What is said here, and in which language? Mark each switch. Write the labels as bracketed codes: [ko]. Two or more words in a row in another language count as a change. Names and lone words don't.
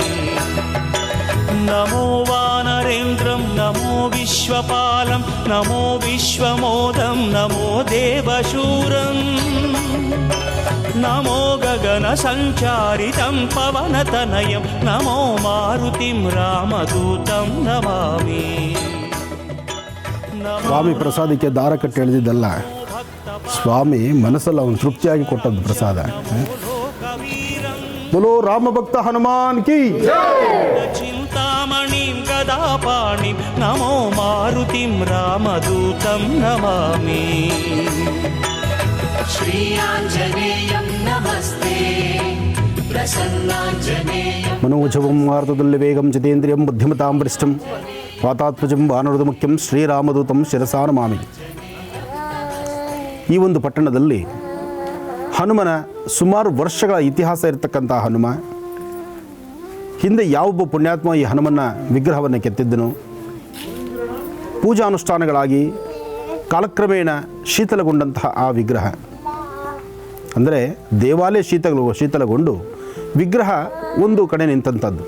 [sa] नमो वानरेन्द्रं नमो विश्वपालं नमो विश्वमोदं नमो देवशूरं नमो गगनसञ्चारितं पवनतनयं नमो मारुतिं रामदूतं नमामि. [kn] ಸ್ವಾಮಿ ಪ್ರಸಾದಕ್ಕೆ ದಾರ ಕಟ್ಟಿ ಎಳೆದಿದ್ದಲ್ಲ, ಸ್ವಾಮಿ ಮನಸ್ಸಲ್ಲಿ ಅವನು ತೃಪ್ತಿಯಾಗಿ ಕೊಟ್ಟದ್ದು ಪ್ರಸಾದ. [hi] बोलो राम भक्त हनुमान की [sa] चिंतामणिं गदापाणिं नमो मारुतिं रामदूतं नमामि. श्रीयाञ्जनेयं नमस्ते प्रसन्नाञ्जनेयं मनोजवं वार्तदुल्य ವೇಗಂ ಜಿತೇಂದ್ರಿಯಂ ಬುದ್ಧಿಮತಾಂ ವರಿಷ್ಠಂ ವಾತಾತ್ಮಜಂ ವಾನರದ ಮುಖ್ಯಂ ಶ್ರೀರಾಮದೂತಂ ಶಿರಸಾ ನಮಾಮಿ. [kn] ಈ ಒಂದು ಪಟ್ಟಣದಲ್ಲಿ ಹನುಮನ ಸುಮಾರು ವರ್ಷಗಳ ಇತಿಹಾಸ ಇರತಕ್ಕಂಥ ಹನುಮ, ಹಿಂದೆ ಯಾವೊಬ್ಬ ಪುಣ್ಯಾತ್ಮ ಈ ಹನುಮನ ವಿಗ್ರಹವನ್ನು ಕೆತ್ತಿದ್ದನು, ಪೂಜಾನುಷ್ಠಾನಗಳಾಗಿ ಕಾಲಕ್ರಮೇಣ ಶೀತಲಗೊಂಡಂತಹ ಆ ವಿಗ್ರಹ, ಅಂದರೆ ದೇವಾಲಯ ಶೀತಲಗೊಂಡು ವಿಗ್ರಹ ಒಂದು ಕಡೆ ನಿಂತಂಥದ್ದು.